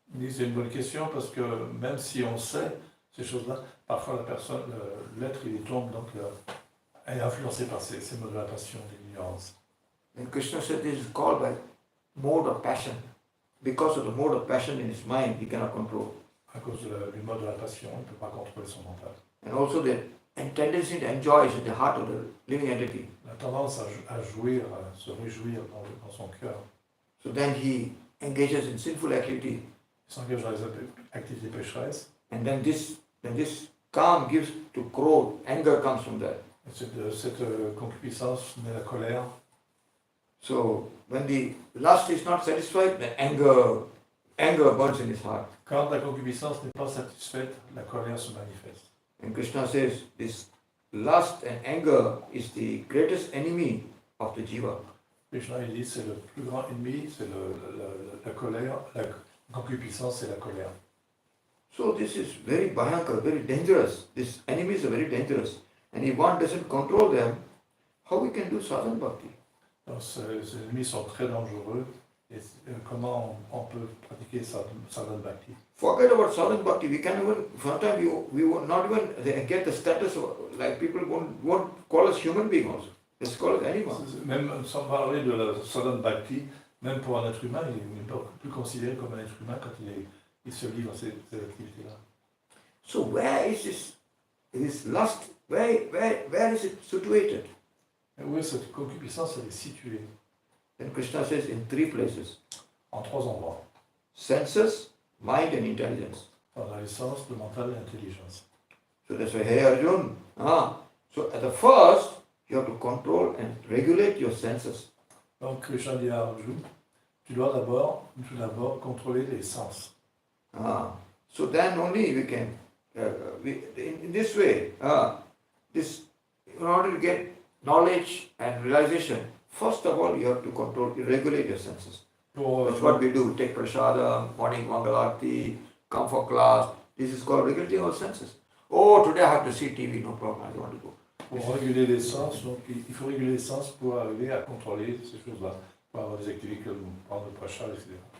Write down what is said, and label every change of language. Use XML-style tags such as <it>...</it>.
<fr>C'est une bonne question parce que même si on sait ces choses-là, parfois la personne, l'être, il tombe, donc est influencé par ces modes de la passion, de l'ignorance.</fr> <en>And Krishna said this is called by mode of passion. Because of the mode of passion in his mind, he cannot control.</en> <fr>À cause du mode de la passion, il ne peut pas contrôler son mental.</fr> <en>And also the tendency to enjoy is at the heart of the living entity.</en> <fr>La tendance à jouir, à se réjouir dans son cœur.</fr> <en>So then he engages in sinful activity.</en> <fr>s'engage dans les activités pécheresses.</fr> <en>And then this calm gives to growth. Anger comes from that.</en> <fr>Et cette concupiscence naît la colère.</fr> <en>So when the lust is not satisfied, then anger burns in his heart.</en> <fr>Quand la concupiscence n'est pas satisfaite, la colère se manifeste.</fr> <en>And Krishna says this lust and anger is the greatest enemy of the jiva.</en> <fr>Krishna il dit c'est le plus grand ennemi, c'est la colère, la concupiscence c'est la colère.</fr> <en>So this is very bhayankar, very dangerous. These enemies are very dangerous. And if one doesn't control them, how we can do sadhana bhakti?</en> <fr>Donc, ces ennemis sont très dangereux. Et comment on peut pratiquer sadhana bhakti?</fr> <en>Forget about sadhana bhakti. We can even, sometimes we will not even get the status of, like people won't call us human being also. Just call us animals.</en> <fr>Même sans parler de la sadhana bhakti, même pour un être humain, il n'est pas plus considéré comme un être humain quand il se livre à ces activités-là.</fr> <en>So where is this lust? Where is it situated?</en> <fr>Et où est cette concupiscence? Elle est située</fr> <en>Then Krishna says in 3 places.</en> <fr>en 3 endroits.</fr> <en>Senses, mind and intelligence.</en> <fr>Dans les sens, le mental et l'intelligence.</fr> <en>So that's why, hey Arjun, so at the first, you have to control and regulate your senses.</en> <fr>Donc Krishna dit à Arjuna, tu dois d'abord contrôler les sens.</fr> <en>So then only we can, in this way, in order to get knowledge and realization, first of all you have to control, regulate your senses. That's what we do. Take prasadam, morning mangalarti, come for class. This is called regulating our senses. Oh, today I have to see TV, no problem, I don't want to go.</en> <fr>Pour réguler les sens, donc il faut réguler les sens pour arriver à contrôler ces choses-là, pour avoir des activités comme prendre le prashad, etc.</fr>